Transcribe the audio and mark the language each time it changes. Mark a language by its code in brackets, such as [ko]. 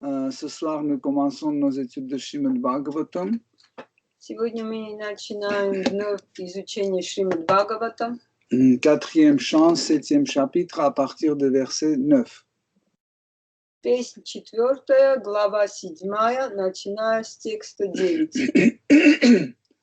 [fr] Ce soir, nous commençons nos études de Srimad Bhagavatam. [ru] Сегодня мы начинаем вновь изучение Шримад Бхагаватам. [fr] Quatrième chant, 7e chapitre, à partir de verset 9. [ru] Песня 4, глава 7, начиная с текста 9.